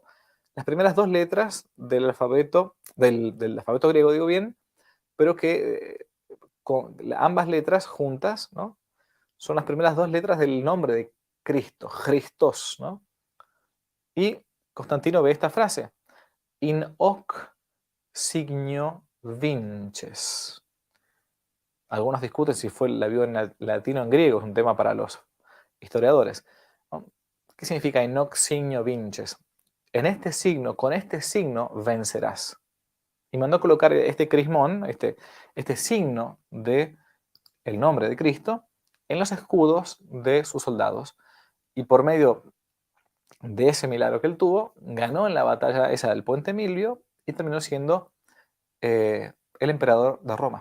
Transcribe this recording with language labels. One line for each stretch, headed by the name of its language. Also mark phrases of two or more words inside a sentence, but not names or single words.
Spanish: Las primeras dos letras del alfabeto griego, digo bien, pero que con ambas letras juntas, ¿no? Son las primeras dos letras del nombre de Cristo, Christos, ¿no? Y Constantino ve esta frase,
Latin: in hoc signo vinces.
Spanish: Algunos discuten si la vio en latino o en griego, es un tema para los historiadores, ¿no? ¿Qué significa
Latin: in hoc signo vinces?
Spanish: En este signo, con este signo vencerás. Y mandó colocar este crismón, este signo de el nombre de Cristo, en los escudos de sus soldados. Y por medio de ese milagro que él tuvo, ganó en la batalla esa del Puente Milvio y terminó siendo el emperador de Roma.